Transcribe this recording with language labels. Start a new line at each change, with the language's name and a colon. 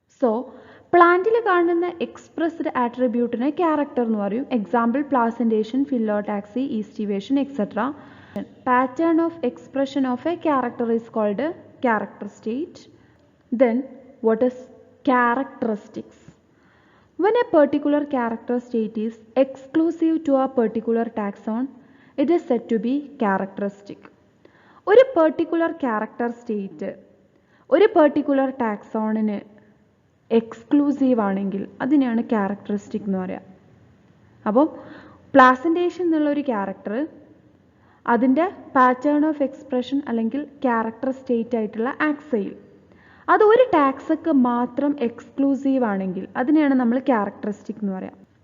Malayalam: So പ്ലാന്റിൽ കാണുന്ന expressed ആട്രിബ്യൂട്ടിനെ character എന്ന് പറയും.
English: Example placentation, phyllotaxy, aestivation etcetera. Pattern of expression of a character is called character state. Then what is characteristics? When a particular character state is exclusive to a particular taxon, it is said to be characteristic.
Malayalam: ഒരു particular character state ഒരു particular ടാക്സോണിന് exclusive ആണെങ്കിൽ അതിനെയാണ് characteristic എന്ന് പറയാം. അപ്പോൾ placentation എന്നുള്ളൊരു character അതിൻ്റെ
English: pattern of expression
Malayalam: അല്ലെങ്കിൽ ക്യാരക്ടർ സ്റ്റേറ്റ് ആയിട്ടുള്ള ആക്സൈൽ അത് ഒരു ടാക്സക്ക് മാത്രം എക്സ്ക്ലൂസീവ് ആണെങ്കിൽ അതിനെയാണ് നമ്മൾ ക്യാരക്ടറിസ്റ്റിക് എന്ന് പറയാം.